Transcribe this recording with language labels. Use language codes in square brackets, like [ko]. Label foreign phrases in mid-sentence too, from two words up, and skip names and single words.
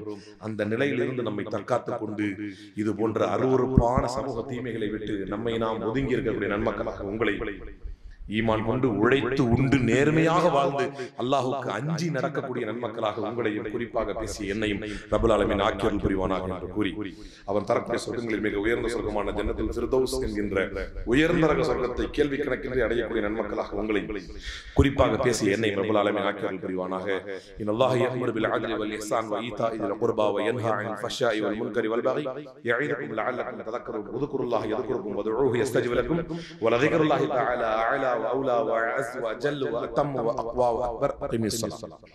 [ta] அந்த நிலையிலிருந்து நம்மை தற்காத்துக் கொண்டு இது போன்ற அருவருப்பான சமூக தீமைகளை விட்டு நம்மை நாம் ஒதுங்கி இருக்கக்கூடிய நன்மக்களாக உங்களை ஈமான் கொண்டு உழைத்து உண்டு நேர்மையாக வாழ்ந்து அல்லாஹ்வுக்கு அஞ்சி நடக்கக்கூடிய நன்மக்களாக உங்களையும் குறிப்பாக பேசிய என்னையும் [ar] رب العالمين [ta] ஆக்கியருள் புரிவானாக என்று கூறி அவன் தரக்கூடிய சொர்க்கங்களில் மிக உயர்ந்த சொர்க்கமான ஜன்னத்துல் ஃபிர்தௌஸ் என்கின்ற உயர்ந்த ரக சொர்க்கத்தை கேள்வி கணக்கின்றி அடையக்கூடிய நன்மக்களாக உங்களையும் குறிப்பாக பேசிய என்னையும் [ar] رب العالمين [ta] ஆக்கியருள் புரிவானாக. [ar] إن الله يأمر بالعدل والإحسان وإيتاء ذي القربى وينهى عن الفحشاء والمنكر والبغي يعظكم لعلكم تذكرون اذكروا الله يذكركم وادعوه يستجب لكم ولذكر الله تعالى أعلى وأولى وأعز وأجل وأتم وأقوى وأكبر. أقم الصلاة.